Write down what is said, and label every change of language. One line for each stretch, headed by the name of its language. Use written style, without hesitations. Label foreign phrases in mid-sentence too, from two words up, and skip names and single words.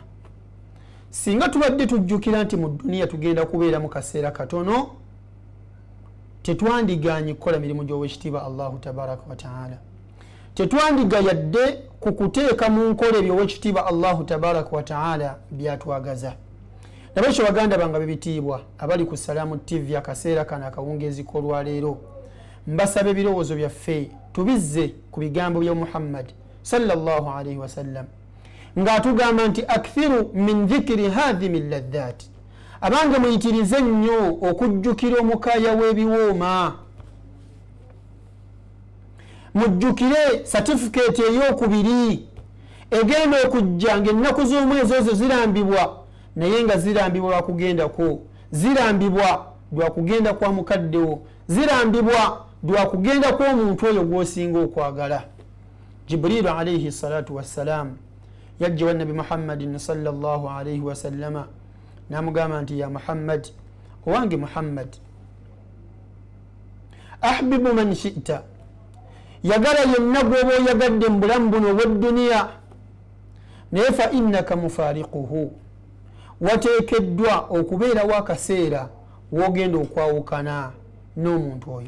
Ganda: Singa tubadde tujjukira nti mu dduniya tugenda kubeera mu kaseera katono tetwandiganye kukola mirimu gy'owekitiibwa
Arabic: الله تبارك وتعالى,
Ganda: tetwandiga yadde ku kuteeka mu nkola ebyo owekitiibwa
Arabic: الله تبارك وتعالى
Ganda: byatwagaza. Nabekyo baganda bange bebitiibwa abali ku Salaamu TV akaseera kano akawungeezi k'olwaleero, mbasaba ebirowoozo byaffe tubizze ku bigambo bya Muhammad
Arabic: صلى الله عليه وسلم
Ganda: ng'atugamba nti
Arabic: أكثروا من ذكر هادم اللذات,
Ganda: abange muyitirize nnyo okujjukira omukaaya w'ebiwooma, mujjukire certificate ey'okubiri egenda okujja ng'ennaku z'omwezi ezo zirambibwa, naye nga zirambibwa lwakugendako, zirambibwa lwakugenda kwa mukaddewo, zirambibwa lwakugenda kw'omuntu oyo gw'osinga okwagala.
Arabic: جبريل عليه الصلاة والسلام
Ganda: yajja wa nabi Muhammadin
Arabic: صلى الله عليه وسلم
Ganda: namugamba nti
Arabic: يا محمد,
Ganda: owange Muhammad,
Arabic: أحبب من شئت,
Ganda: yagala yenna gw'oba oyagadde mu bulamu buno obw'edduniya, naye
Arabic: فإنك مفارقه,
Ganda: wateekeddwa okubeerawo akaseera w'ogenda okwawukana n'omuntu oyo.